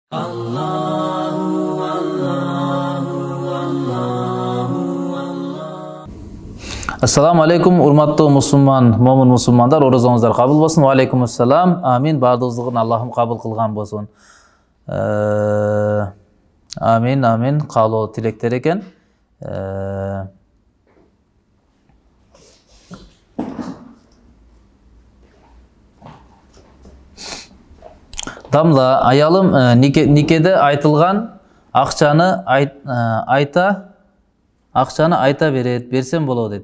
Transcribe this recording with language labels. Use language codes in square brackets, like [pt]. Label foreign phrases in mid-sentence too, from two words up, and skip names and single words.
[ar] السلام عليكم, [ky] урматтуу мусулман, момун мусулмандар, орозоңуздар кабыл болсун. [ar] وعليكم السلام. Амин. [ky] Бардыгыңыздын Аллахым кабыл кылган болсун. Амин, амин. Каалоо тилектер экен. Дамла, аялым никеде айтылган акчаны айта берет, берсем болот дейт.